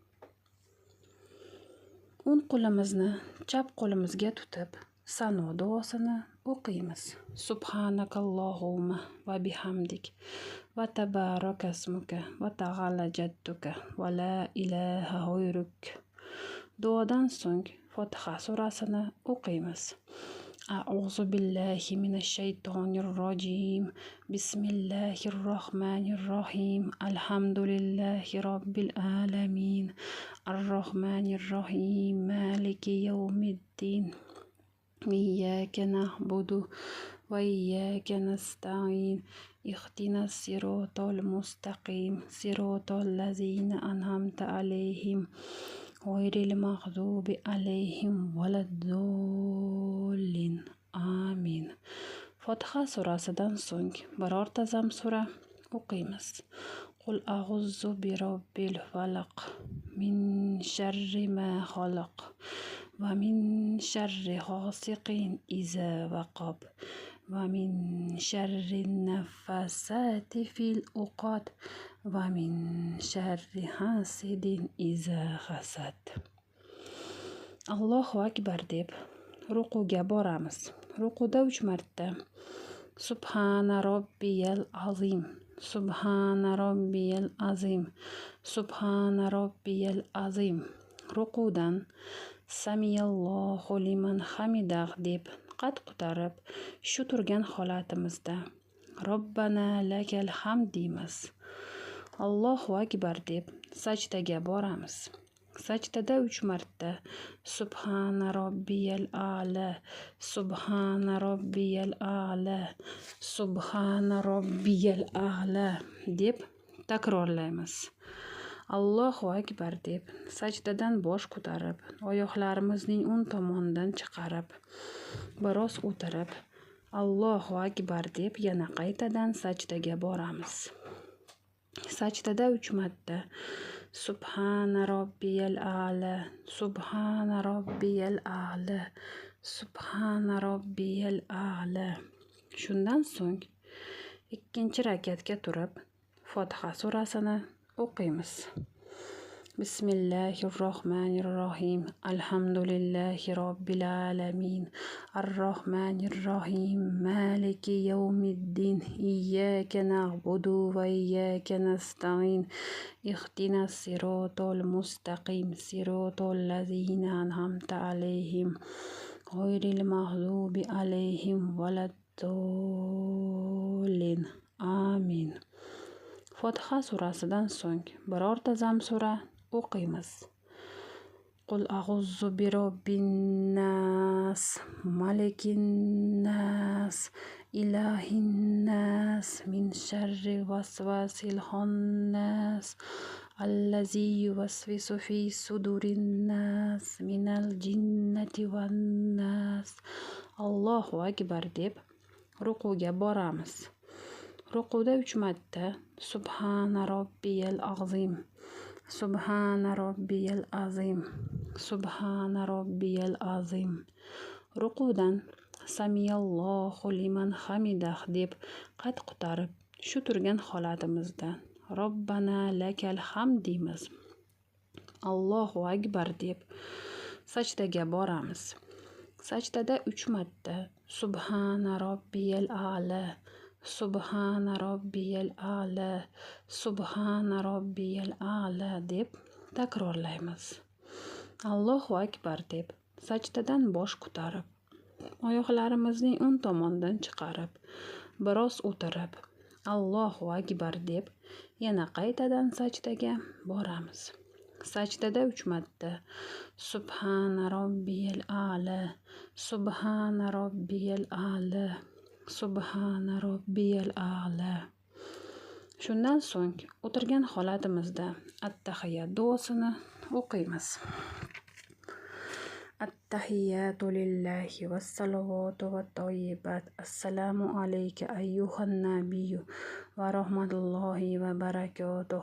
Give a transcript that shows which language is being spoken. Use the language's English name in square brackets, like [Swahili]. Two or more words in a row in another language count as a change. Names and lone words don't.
[Uzbek] O'ng qo'limizni chap qo'limizga tutib sano duosini o'qiymiz. [Arabic] سبحانك اللهم وبحمدك وتبارك اسمك وتعالى جدك ولا إله غيرك. [Uzbek] Duodan so'ng Fotiha surasini o'qiymiz. [Arabic] أعوذ بالله من الشيطان الرجيم. بسم الله الرحمن الرحيم. الحمد لله رب العالمين. الرحمن الرحيم. مالك يوم الدين. إياك نعبد وإياك نستعين. اهدنا الصراط المستقيم. صراط الذين أنعمت عليهم. غير المغضوب عليهم ولا الضالين. Amin. [Uzbek] Fotiha surasidan so'ng birorta zam sura o'qiymiz. [Arabic] قل أعوذ برب الفلق من شر ما خلق ومن شر غاسق إذا وقب ومن شر النفاثات في العقد ومن شر حاسد إذا حسد. الله أكبر [Uzbek] deb rukuga boramiz. Rukuda 3 marta [Arabic] سبحان ربي العظيم, سبحان ربي العظيم, سبحان ربي العظيم. [Uzbek] Rukudan [Arabic] سمع الله لمن حمده [Uzbek] deb qad ko'tarib shu turgan holatimizda [Arabic] ربنا لك الحمد [Uzbek] deymiz. [Arabic] الله أكبر [Uzbek] deb sajdaga boramiz. Sajdada 3 marta [Arabic] سبحان ربي الأعلى, سبحان ربي الأعلى, سبحان ربي الأعلى [Uzbek] deb takrorlaymiz. [Arabic] الله أكبر [Uzbek] deb sajdadan bosh ko'tarib, oyoqlarimizning o'ng tomonidan chiqarib, biroz o'tirib, [Arabic] الله أكبر [Uzbek] deb yana qaytadan sajdaga boramiz. Sajdada 3 marta [Arabic] سبحان ربي الأعلى, سبحان ربي الأعلى, سبحان ربي الأعلى. [Uzbek] Shundan so'ng 2 rakatga turib Fotiha surasini o'qiymiz. [Arabic] Bismillahirrohmanirrohim. الحمد لله رب العالمين. الرحمن الرحيم مالك يوم الدين. إياك نعبد وإياك نستعين. اهدنا الصراط المستقيم. صراط الذين أنعمت عليهم. غير المغضوب عليهم ولا الضالين. Amin. [Uzbek] Fotiha surasidan so'ng birorta zam sura o'qiymiz. [Arabic] قل أعوذ برب الناس ملك الناس إله الناس من شر الوسواس الخناس الذي يوسوس في صدور الناس من الجنة والناس. الله أكبر [Uzbek] deb rukuga boramiz. Rukuda 3 marta [Arabic] سبحان ربي العظيم, سبحان ربي العظيم, سبحان ربي العظيم. [Uzbek] Rukudan [Arabic] سمع الله لمن حمده [Uzbek] deb qad ko'tarib shu turgan holatimizda [Arabic] ربنا لك الحمد [Uzbek] deymiz. [Arabic] الله أكبر [Uzbek] deb sajdaga boramiz. Sajdada 3 marta [Arabic] سبحان ربي الأعلى, سبحان ربي الأعلى, سبحان ربي الأعلى [Uzbek] deb takrorlaymiz. [Arabic] الله أكبر [Uzbek] deb sajdadan bosh ko'tarib oyoqlarimizning o'ng tomonidan chiqarib biroz o'tirib [Arabic] الله أكبر [Uzbek] deb yana qaytadan sajdaga boramiz. Sajdada 3 marta [Arabic] سبحان ربي الأعلى, سبحان ربي الأعلى, سبحان ربي الأعلى. [Uzbek] Shundan so'ng o'tirgan holatimizda at-tahiyat duosini o'qiymiz. [Arabic] التحيات لله والصلوات والطيبات. السلام عليك أيها النبي ورحمة الله وبركاته.